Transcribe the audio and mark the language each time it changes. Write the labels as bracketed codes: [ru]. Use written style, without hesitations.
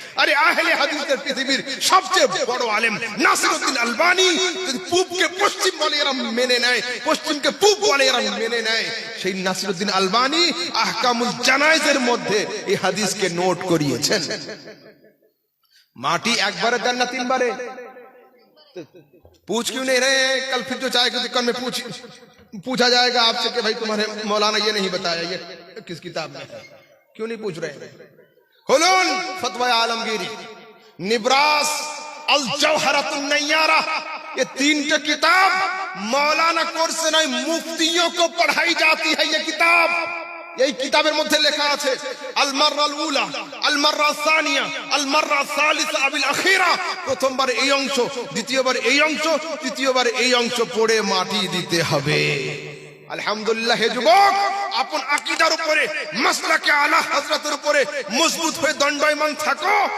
[bn] আরে আহলে হাদিসের পৃথিবীর সবচেয়ে বড় আলেম নাসিরউদ্দিন আলবানী যদি পূবকে পশ্চিম বলে এরা মেনে নেয়, পশ্চিমকে পূব বলে এরা মেনে নেয়, সেই নাসিরউদ্দিন আলবানী আহকামুল জানাইজের মধ্যে এই হাদিসকে নোট করিয়েছেন। [hi] माटी एक बार देना तीन बारे, पूछ क्यों नहीं रहे? कल फिर जो चाय की दुकान में पूछा जाएगा आपसे कि भाई तुम्हारे मौलाना ये नहीं बताया, ये किस किताब में है, क्यों नहीं पूछ रहे? खुलून फतवा आलमगीरी, निब्रास, अल जौहरतुन नय्यारा, ये तीनटा किताब मौलाना कोर्स से नहीं मुफ्तियों को पढ़ाई जाती है। ये किताब, [bn] এই কিতাবের মধ্যে লেখা আছে [ar] আল মাররাল উলা, আল মাররা সানিয়া, আল মাররা সালিসা আবিল আখিরা, [bn] প্রথমবার এই অংশ, দ্বিতীয়বার এই অংশ, তৃতীয়বার এই অংশ পড়ে মাটি দিতে হবে। আলহামদুলিল্লাহ হে যুবক, আপন আকীদার উপরে, মাসলাকে আলা হযরতের উপরে মজবুত হয়ে দণ্ডায়মান থাকো।